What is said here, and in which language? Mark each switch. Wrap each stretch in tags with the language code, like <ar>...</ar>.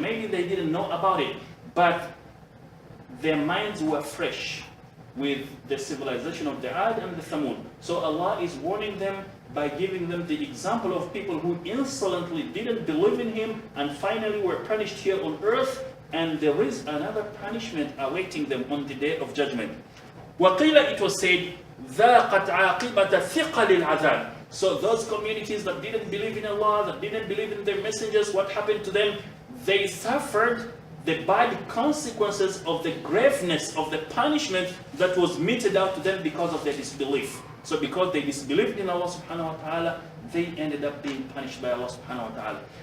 <en>Maybe they didn't know about it, but their minds were fresh with the civilization of the Ad and the Thamud. So Allah is warning them by giving them the example of people who insolently didn't believe in Him and finally were punished here on earth. And there is another punishment awaiting them on the day of judgment.</en> <ar>وَقِيلَ,</ar> <en>it was said,</en> <ar>ذَاقَتْ عَاقِبَةَ ثِقَلِ الْعَذَابِ.</ar> <en>So those communities that didn't believe in Allah, that didn't believe in their messengers, what happened to them? They suffered the bad consequences of the graveness of the punishment that was meted out to them because of their disbelief. So because they disbelieved in Allah subhanahu wa ta'ala, they ended up being punished by Allah subhanahu wa ta'ala.</en>